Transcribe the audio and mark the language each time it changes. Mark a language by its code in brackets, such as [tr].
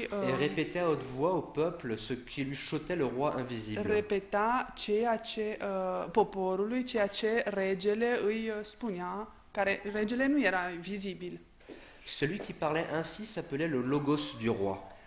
[fr] et répétait à haute voix au peuple ce qui lui chutait le roi invisible. [ro] repeta ceea ce poporului, ceea ce regele îi spunea, care regele nu era vizibil. [fr] Celui qui parlait ainsi s'appelait le logos du roi.